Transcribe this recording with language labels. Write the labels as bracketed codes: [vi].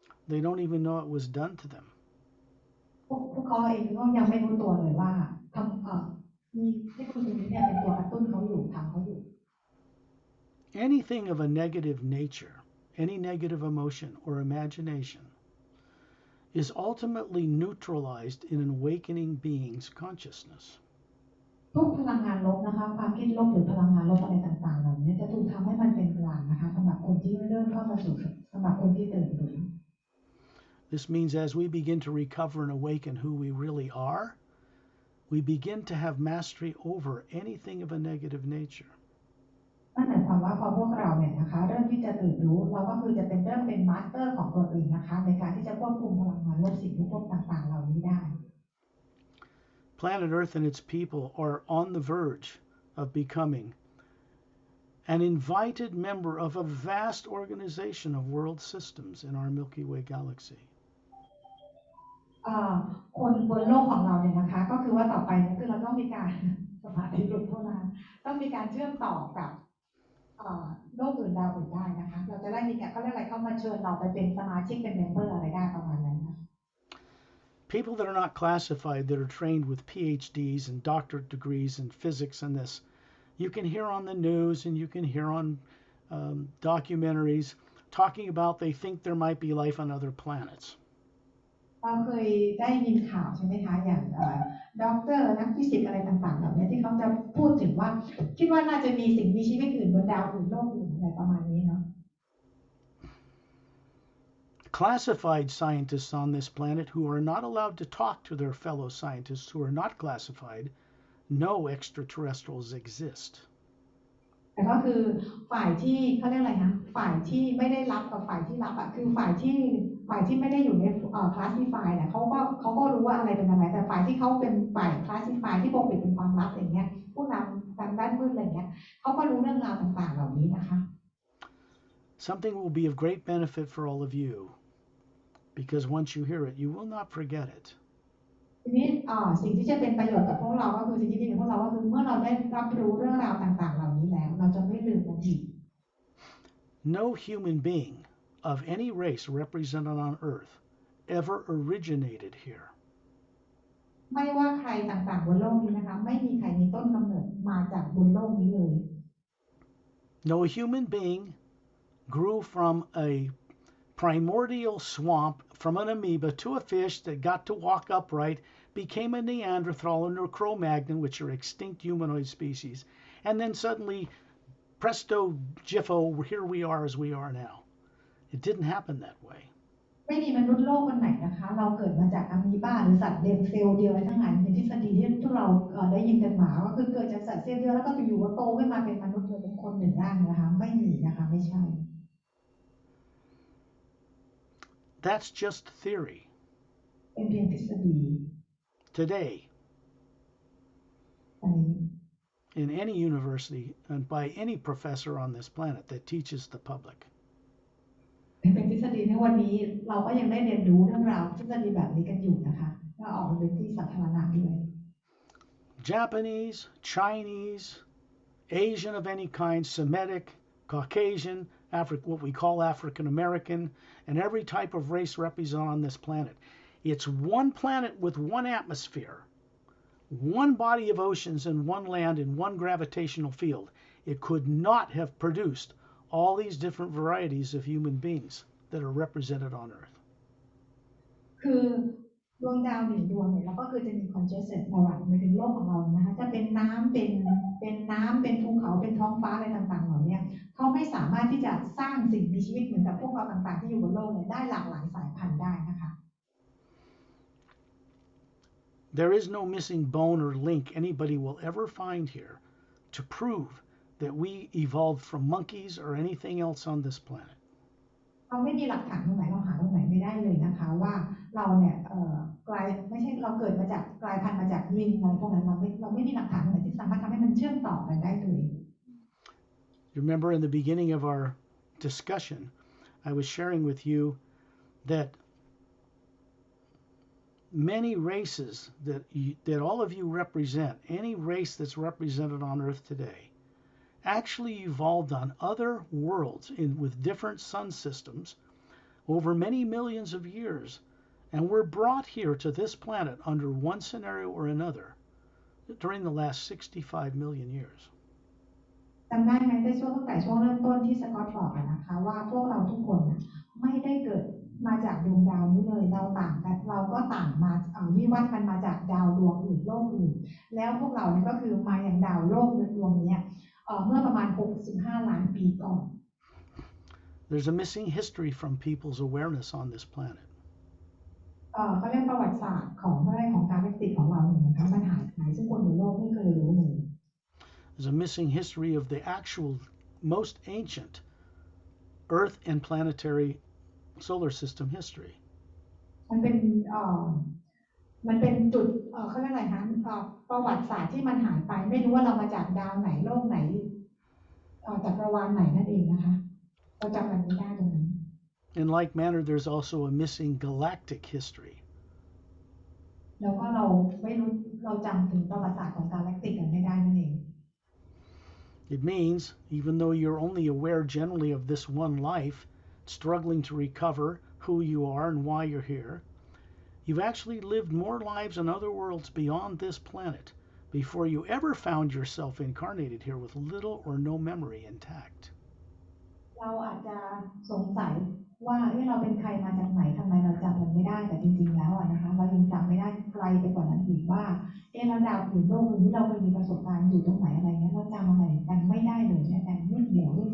[en] They don't even know it was done to them. [th] พวกเขาเองก็ยังไม่รู้ตัวเลยว่ามีเทคโนโลยีนี้เป็นตัวกระตุ้นเขาอยู่ทำเขาอยู่ [en] Anything of a negative nature any negative emotion or imagination, is ultimately neutralized in an awakening being's consciousness. [th] ทุกพลังงานลบนะคะความคิดลบหรือพลังงานลบอะไรต่างๆเหล่านี้จะถูกทำให้มันเป็นกลางนะคะสำหรับคนที่เริ่มเข้ามาสู่สำหรับคนที่ตื่นตัว [en] This means as we begin to recover and awaken who we really are, we begin to have mastery over anything of a negative nature. [th] นั่นหมายความว่าพอพวกเราเนี่ยนะคะเริ่มที่จะตื่นรู้เราก็คือจะเริ่มเป็นมาสเตอร์ของตัวเองนะคะในการที่จะควบคุมพลังงานลบสิ่งลบต่างๆเหล่านี้ได้ [en] Planet Earth and its people are on the verge of becoming an invited member of a vast organization of world systems in our Milky Way galaxy. [th] คนบนโลกของเราเนี่ยนะคะก็คือว่าต่อไปเนี่ยคือเราต้องมีการสมาธิหลุดเท่านั้นต้องมีการเชื่อมต่อกับโลกอื่นดาวอื่นได้นะคะเราจะได้มีการเขาเรียกอะไรเข้ามาเชิญเราไปเป็นสมาชิกเป็นเมมเบอร์อะไรได้ประมาณนั้นนะ [en] People that are not classified, that are trained with PhDs and doctorate degrees in physics and this, you can hear on the news and you can hear on documentaries talking about they think there might be life on other planets. [th] เราเคยได้ยินข่าวใช่ไหมคะอย่างด็อกเตอร์นักฟิสิกส์อะไรต่างๆแบบนี้ที่เขาจะพูดถึงว่าคิดว่าน่าจะมีสิ่งมีชีวิตอื่นบนดาวอื่นโลกอื่นอะไรประมาณนี้เนาะ [en] Classified scientists on this planet who are not allowed to talk to their fellow scientists who are not classified know extraterrestrials exist. [th] แต่ก็คือฝ่ายที่เขาเรียกอะไรนะฝ่ายที่ไม่ได้รับกับฝ่ายที่รับคือฝ่ายที่ไม่ได้อยู่ในคลาสสิฟายเนี่ยเขาก็รู้ว่าอะไรเป็นอะไรแต่ฝ่ายที่เขาเป็นฝ่ายคลาสสิฟายที่ปกปิดเป็นความลับอย่างเงี้ยผู้นำทางด้านมืดอะไรเงี้ยเขาก็รู้เรื่องราวต่างๆเหล่านี้นะคะ [en] Something will be of great benefit for all of you because once you hear it you will not forget it. [th] ทีนี้สิ่งที่จะเป็นประโยชน์กับพวกเราก็คือสิ่งที่ดีกับพวกเราก็คือเมื่อเราได้รับรู้เรื่องราวต่างๆเหล่านี้แล้วเราจะไม่ลืมมันอีก [en] No human being of any race represented on Earth ever originated here. [th] ไม่ว่าใครต่างๆบนโลกนี้นะคะไม่มีใครมีต้นกำเนิดมาจากบนโลกนี้เลย [en] No human being grew from a primordial swamp from an amoeba to a fish that got to walk upright, became a Neanderthal and a Cro-Magnon, which are extinct humanoid species, and then suddenly, presto, jiffo, here we are as we are now. It didn't happen that way. [th] ไม่มีมนุษย์โลกคนไหนนะคะเราเกิดมาจากอะมีบาหรือสัตว์เซลล์เดียวทั้งนั้นเป็นทฤษฎีที่ทุกเราได้ยินกันมาว่าคือเกิดจากสัตว์เซลล์เดียวแล้วก็อยู่ๆว่าโตขึ้นมาเป็นมนุษย์เลยเป็นคนหนึ่งร่างนะคะไม่มีนะคะไม่ใช่ [en] That's just theory. [th] เป็นเพียงทฤษฎี [en] Today, in any university and by any professor on this planet that teaches the public. [th] เป็นทฤษฎีในวันนี้เราก็ยังได้เรียนรู้เรื่องราวทฤษฎีแบบนี้กันอยู่นะคะก็ออกมาเป็นที่สาธารณะด้วย [en] Japanese, Chinese, Asian of any kind, Semitic, Caucasian, what we call African American, and every type of race represented on this planet. It's one planet with one atmosphere, one body of oceans and one land and one gravitational field. It could not have produced all these different varieties of human beings that are represented on Earth. [th] คือดวงดาวหนึ่งดวงเนี่ยเราก็คือจะมีคอนเจสเซนต์ประวัติไปถึงโลกของเรานะคะจะเป็นน้ำเป็นภูเขาเป็นท้องฟ้าอะไรต่างๆเหล่านี้เขาไม่สามารถที่จะสร้างสิ่งมีชีวิตเหมือนกับพวกเราต่างๆที่อยู่บนโลกเนี่ยได้หลากหลายสายพันธุ์ได้นะคะ [en] There is no missing bone or link anybody will ever find here to prove that we evolved from monkeys or anything else on this planet. [th] เราไม่มีหลักฐานตรงไหนเราหาตรงไหนไม่ได้เลยนะคะว่าเราเนี่ยไม่ใช่เราเกิดมาจากกลายพันธุ์มาจากลิงอะไรพวกนั้นเราไม่มีหลักฐานตรงไหนที่สามารถทำให้มันเชื่อมต่อกันได้เลย [en] You remember in the beginning of our discussion, I was sharing with you that many races that all of you represent, any race that's represented on Earth today, actually evolved on other worlds with different sun systems over many millions of years and were brought here to this planet under one scenario or another during the last 65 million years. [th] จำได้ไหมในช่วงตั้งแต่ช่วงเริ่มต้นที่สกอตบอกนะคะว่าพวกเราทุกคนไม่ได้เกิดมาจากดวงดาวนี้เลยเราต่างกันเราก็ต่างมาวิวัฒน์กันมาจากดาวดวงอื่นโลกอื่นแล้วพวกเราเนี่ยก็คือมาอย่างดาวโลกดวงนี้เมื่อประมาณ65ล้านปีก่อน [en] There's a missing history from people's awareness on this planet. [th] เขาเรียกประวัติศาสตร์ของเรื่องของกาแล็กติกของเราเนี่ยนะคะมันหายไปซึ่งคนในโลกไม่เคยรู้เลย [en] There's a missing history of the actual most ancient Earth and planetary solar system history. [th] มันเป็นมันเป็นจุดเขาเรียกอะไรคะประวัติศาสตร์ที่มันหายไปไม่รู้ว่าเรามาจากดาวไหนโลกไหนจักรวาลไหนนั่นเองนะคะเราจำมันไม่ได้ตรงนั้น [en] In like manner, there's also a missing galactic history. [th] แล้วก็เราไม่รู้เราจำถึงประวัติศาสตร์ของกาแล็กติกกันไม่ได้นั่นเอง [en] It means, even though you're only aware generally of this one life, struggling to recover who you are and why you're here, you've actually lived more lives in other worlds beyond this planet before you ever found yourself incarnated here with little or no memory intact. [th] เราอาจจะสงสัยว่าเราเป็นใครมาจากไหนทำไมเราจำมันไม่ได้แต่จริงๆแล้วนะคะเรายังจำไม่ได้ไกลไปกว่านั้นอีกว่าเราดาวอื่นโลกอื่นที่เราเคยมีประสบการณ์อยู่ตรงไหนอะไรเงี้ยเราจำอะไรกันไม่ได้เลยแม้แต่นิดเดียว